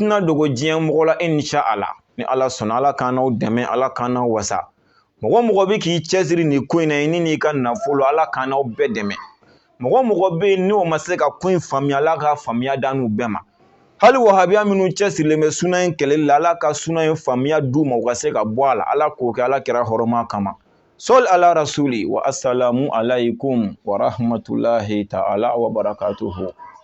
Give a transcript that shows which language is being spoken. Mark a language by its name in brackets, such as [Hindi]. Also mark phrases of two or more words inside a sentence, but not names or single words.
[Bambara] tɛna dogo diɲɛ mɔgɔ la [Arabic] إن شاء الله [Bambara] ni Ala sɔnna Ala k'an n'aw dɛmɛ Ala k'an n'aw wasa mɔgɔ mɔgɔ bɛ k'i cɛsiri nin ko in na ni n'i ka nafolo Ala k'an n'aw bɛɛ dɛmɛ mɔgɔ mɔgɔ bɛ yen n'o ma se ka ko in faamuya Ala ka faamuya d'an n'u bɛɛ ma hali wahabiya minnu cɛsirilen bɛ suna in kɛlɛli la Ala ka suna in faamuya d'u ma u ka se ka bɔ a la Ala k'o kɛ Ala kɛra hɔrɔma kama [Arabic] صل على رسول و السلام عليكم و رحمة الله تعالى و بركاته